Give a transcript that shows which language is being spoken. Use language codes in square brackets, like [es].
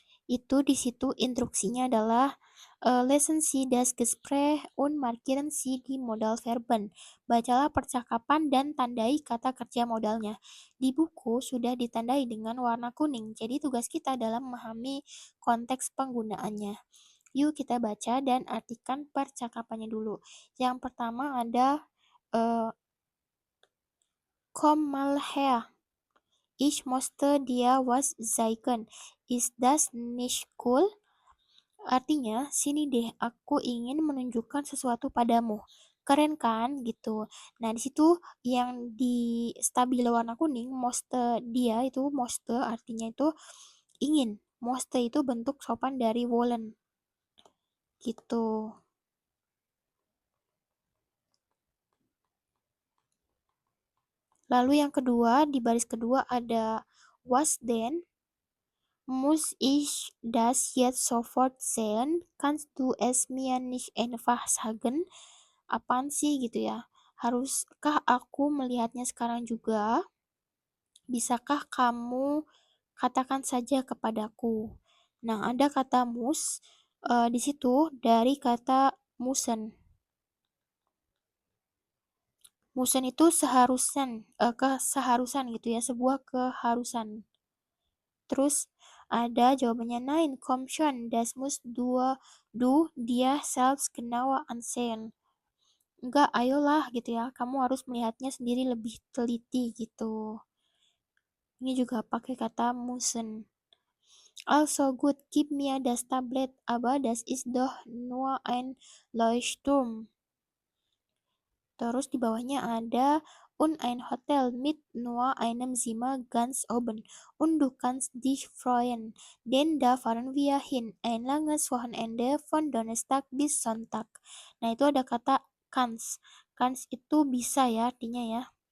[id] Itu di situ instruksinya adalah [de] lesen Sie das Gespräch und markieren Sie die Modalverben. [id] Bacalah percakapan dan tandai kata kerja modalnya. Di buku sudah ditandai dengan warna kuning, jadi tugas kita adalah memahami konteks penggunaannya. Yuk kita baca dan artikan percakapannya dulu. Yang pertama ada [de] komm mal her. Ich musste dir was zeigen. Ist das nicht cool? [id] Artinya, sini deh, aku ingin menunjukkan sesuatu padamu. Keren kan? Gitu. Nah, di situ yang di stabilo warna kuning, moste dia itu moste artinya itu ingin. Moste itu bentuk sopan dari wollen. Gitu. Lalu yang kedua, di baris kedua ada [de] was denn. Muss ich das jetzt sofort sehen? Kannst du es mir nicht einfach sagen? [id] Apaan sih gitu ya? Haruskah aku melihatnya sekarang juga? Bisakah kamu katakan saja kepadaku? Nah, ada kata muss di situ dari kata musen. Musen itu keseharusan gitu ya, sebuah keharusan. Terus ada jawabannya [de] nein, komm schon, das musst du dir selbst genauer ansehen. [id] Enggak, ayolah gitu ya, kamu harus melihatnya sendiri lebih teliti gitu. Ini juga pakai kata müssen. [de] Also gut, gib mir das Tablet, aber das ist doch nur ein Leuchtturm. [id] Terus di bawahnya ada [de] und ein Hotel mit nur einem Zimmer ganz oben. Und du kannst dich freuen, denn da fahren wir hin. Ein langes Wochenende von Donnerstag bis Sonntag. [id] Nah, itu ada kata kannst. Kannst itu bisa ya artinya ya.